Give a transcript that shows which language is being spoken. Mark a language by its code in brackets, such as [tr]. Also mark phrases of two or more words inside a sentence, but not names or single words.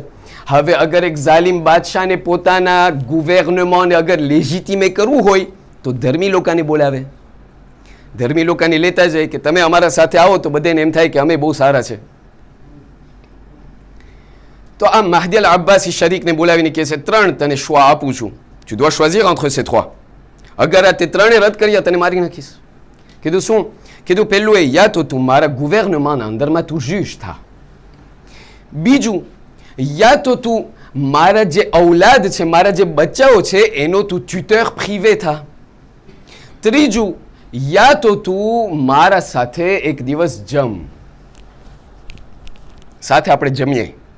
[gu] હવે અગર એક ઝાલિમ બાદશાહને પોતાના ગુવર્નમેન્ટને અગર લેજિટિમે કરવું હોય તો ધર્મી લોકોને બોલાવે, ધર્મી લોકોને લેતા જાય કે તમે અમારા સાથે આવો તો બધાને એમ થાય કે અમે બહુ સારા છે. તો આ મહદી અલ અબ્બાસી શરીકને બોલાવીને કહે છે 3 તને choix આપું છું, [fr] tu dois choisir entre ces 3. [gu] અગર આ તે 3 રદ કર્યા તને મારી નાખીશ. કીધું શું? કીધું પહેલું એ યા તો તું મારા ગુવર્નમેન્ટના અંદરમાં તું જજ થા, બીજું યા તો તું મારા જે ઔલાદ છે, મારા જે બચ્ચાઓ છે એનો તું [fr] tuteur privé [gu] થા, ત્રીજું યા તો તું મારા સાથે એક દિવસ જમ, સાથે આપણે જમીએ.